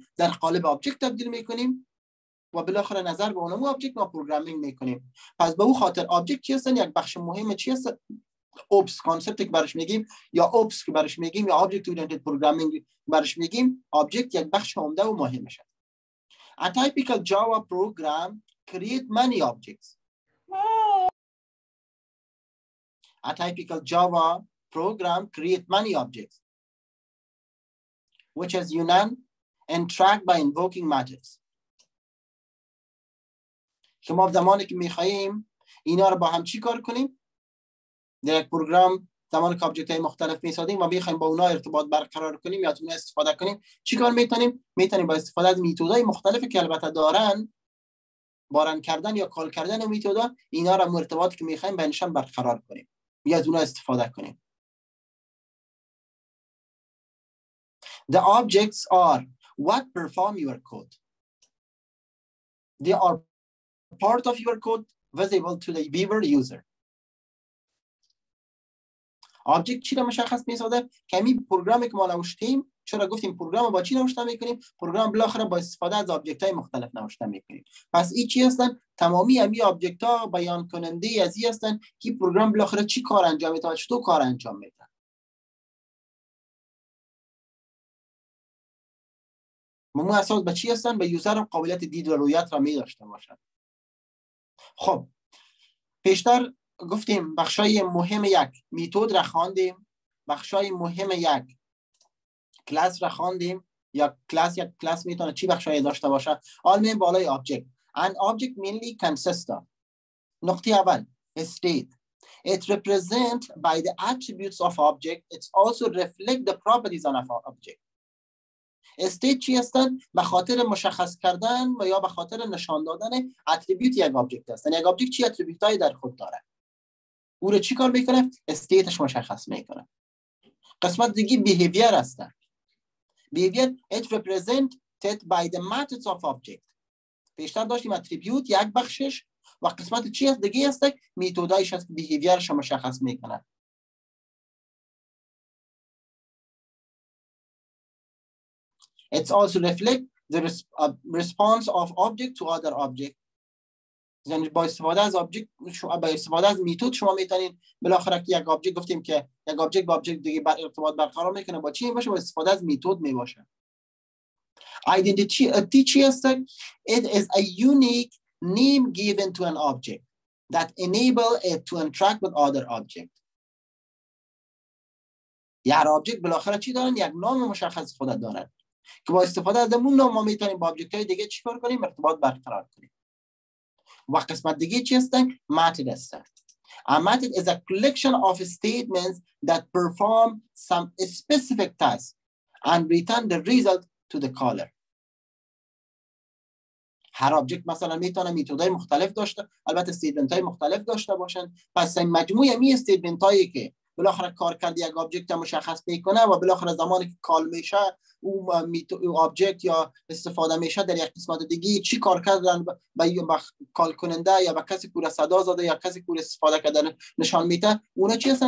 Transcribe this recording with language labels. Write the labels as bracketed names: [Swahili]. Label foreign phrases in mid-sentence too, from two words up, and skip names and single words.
[Persian] در قالب آبجکت تبدیل میکنیم و بالاخره نظر به اونم آبجکت ما پروگرامینگ میکنیم. پس به اون خاطر آبجکت چی هستن؟ یک بخش مهم چی هست؟ [English] OOPs concept [Persian] که برش میگیم یا اوپس که برش میگیم یا [English] object oriented programming [Persian] برش میگیم، آبجکت یک بخش عمده و مهمشه. [English] A typical Java program create many objects. A typical Java program create many objects, which is union and track by invoking methods. [Persian] شما زمانی که میخواییم اینا رو با هم چی کار کنیم؟ در یک پروگرام زمانی که آبجکت های مختلف میسازیم و میخوایم با اونا ارتباط برقرار کنیم یا از اونها استفاده کنیم، چی کار میتونیم؟ میتونیم با استفاده از میتودهای مختلفی که البته دارن، بارن کردن یا کال کردن و میتودا، اینا رو ارتباطی که میخوایم بینشان برقرار کنیم یا از اونها استفاده کنیم. [English] The objects are what perform your code. They are part of your code visible to the viewer user. [Persian] آبجکت چی رو مشخص می‌سازه؟ کمی پروگرامی که ما نوشتیم، چرا گفتیم پروگرام با چی نوشته می‌کنیم؟ پروگرام بالاخره با استفاده از آبجکت‌های مختلف نوشته می‌کنیم. پس این چی هستن؟ تمامی همین آبجکت‌ها بیان کننده از این هستن که پروگرام بالاخره چی کار انجام میده، چطور کار انجام میده. مو اساس به چی هستن؟ به یوزر قابلیت دید و رویت را می داشته باشن. خب پیشتر گفتیم بخشای مهم یک میتود را خواندیم، بخشای مهم یک کلاس را خواندیم. یا یک کلاس میتونه چی بخشای داشته باشه؟ آلمین بالای آبجکت. [English] An object mainly consists of [Persian] نقطه اول [English] state. It represents by the attributes of object. It also reflect the properties of object. [Persian] استیت چی هستن؟ به خاطر مشخص کردن و یا به خاطر نشان دادن اتریبیوت یک آبجکت هستن. یک آبجکت چی اتریبیوت هایی در خود داره؟ او رو چی کار میکنه؟ استیتش مشخص میکنه. قسمت دیگه بیهیویر هستن. بیهیویر [English] it represented by the methods of object. [Persian] پیشتر داشتیم اتریبیوت یک بخشش و قسمت چی هست دیگه هست؟ میتودایش هست، بیهیویرش مشخص میکنه. [English] It also reflect the response of object to other object. [Persian] یعنی با استفاده از آبجکت، با استفاده از میتود شما میتونید بالاخره که یک آبجکت گفتیم که یک آبجکت با آبجکت دیگه ارتباط برقرار میکنه، با چی باشه؟ با استفاده از میتود میباشه. Identity چی هست؟ [English] It is a unique name given to an object that enable it to interact with other object. [Persian] هر آبجکت بالاخره چی دارن؟ یک نام مشخص خود دارن که با استفاده از اون نام ما میتونیم با آبجکت های دیگه چیکار کنیم؟ ارتباط برقرار کنیم. و قسمت دیگه چی هستن؟ method هستن. [English] A method is a collection of statements that perform some specific task and return the result to the caller. [Persian] هر آبجکت مثلا میتونه میتودهای مختلف داشته، البته استیتمنت های مختلف داشته باشن. پس مجموعه می استیتمنت هایی که بالاخره کار کرد یک آبجکت مشخص میکنه و بالاخره زمانی که کال میشه او آبجکت یا استفاده میشه در یک قسمت دیگه چی کار کردن با کال کننده یا با کسی که صدا زده یا کسی که استفاده کردن نشان میده، اونا چی هستن؟